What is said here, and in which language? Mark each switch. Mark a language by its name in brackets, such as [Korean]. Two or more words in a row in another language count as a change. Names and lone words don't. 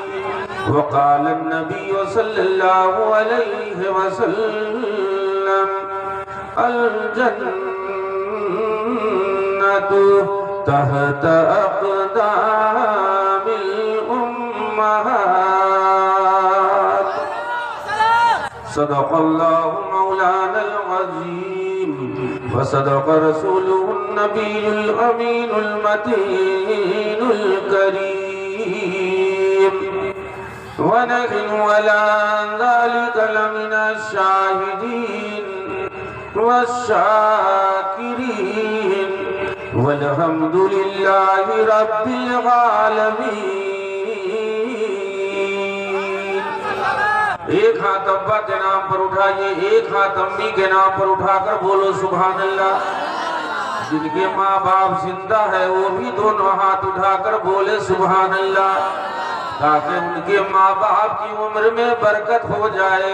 [Arabic] وقال النبي صلى الله عليه وسلم الجنة تحت أقدام الأمهات. صدق الله مولانا العظيم وصدق رسوله النبي الأمين المتين الكريم. ونحن على ذلك لمن الشاهدين والشاكرين والحمد لله رب العالمين. [Urdu] ایک ہاتھ ابا کے نام پر اٹھائیے، ایک ہاتھ امی کے نام پر اٹھا کر بولو [Arabic] سبحان الله. [Urdu] جن کے ماں باپ زندہ ہے وہ بھی دونوں ہاتھ اٹھا کر بولے [Arabic] سبحان الله, [Urdu] تاکہ ان کے ماں باپ کی عمر میں برکت ہو جائے.